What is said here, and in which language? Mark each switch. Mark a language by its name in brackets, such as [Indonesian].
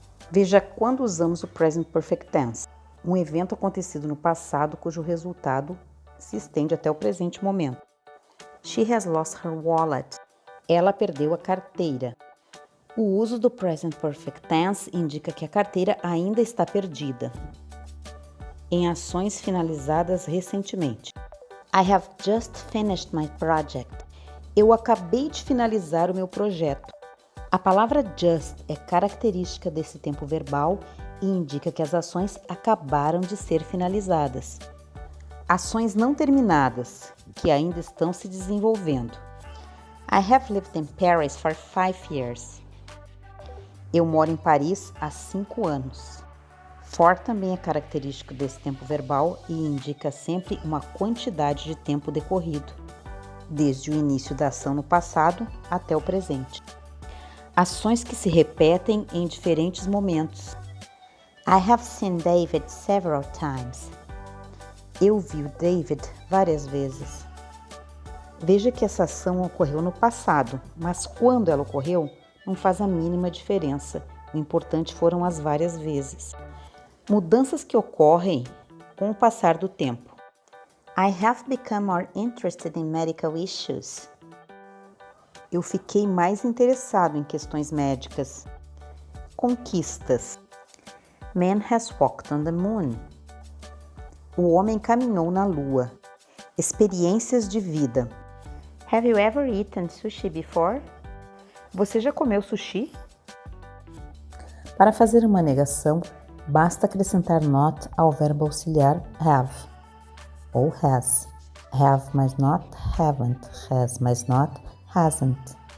[Portuguese] Veja quando usamos o Present Perfect Tense. Um evento acontecido no passado cujo resultado se estende até o presente momento. [English] She has lost her wallet. [Portuguese] Ela perdeu a carteira. O uso do Present Perfect Tense indica que a carteira ainda está perdida. Em ações finalizadas recentemente. [English] I have just finished my project. [Portuguese] Eu acabei de finalizar o meu projeto. A palavra just é característica desse tempo verbal e indica que as ações acabaram de ser finalizadas. Ações não terminadas, que ainda estão se desenvolvendo. [English] I have lived in Paris for 5 years. [Portuguese] Eu moro em Paris há 5 anos. For também é característico desse tempo verbal e indica sempre uma quantidade de tempo decorrido, desde o início da ação no passado até o presente. Ações que se repetem em diferentes momentos. [English] I have seen David several times. [Portuguese] Eu vi o David várias vezes. Veja que essa ação ocorreu no passado, mas quando ela ocorreu, não faz a mínima diferença. O importante foram as várias vezes. Mudanças que ocorrem com o passar do tempo. [English] I have become more interested in medical issues. [Portuguese] Eu fiquei mais interessado em questões médicas. Conquistas. [English] Man has walked on the moon. [Portuguese] O homem caminhou na lua. Experiências de vida. [English] Have you ever eaten sushi before? [Portuguese] Você já comeu sushi? Para fazer uma negação, basta acrescentar not ao verbo auxiliar have. Ou has. Have mais not, haven't. Has mais not, hasn't.